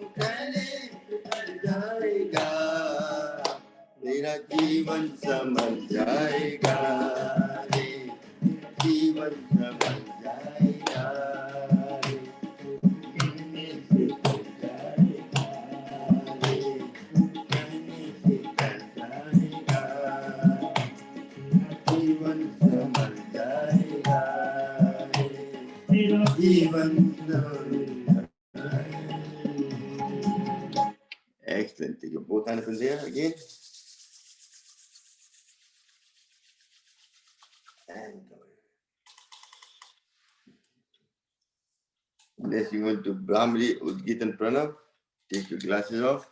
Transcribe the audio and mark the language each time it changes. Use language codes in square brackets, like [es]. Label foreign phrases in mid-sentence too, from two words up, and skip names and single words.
[hi] कहने से तर जाएगा, तेरा जीवन समझ जाएगा रे, जीवन समझ जाएगा रे, कहने से तर जाएगा रे, कहने से तर जाएगा, जीवन समझ जाएगा रे, तेरा जीवन समझ जाएगा. [en] Excellent. Take your both hands in there again. And next you want to Brahmari, Udgit and Pranav. Take your glasses off.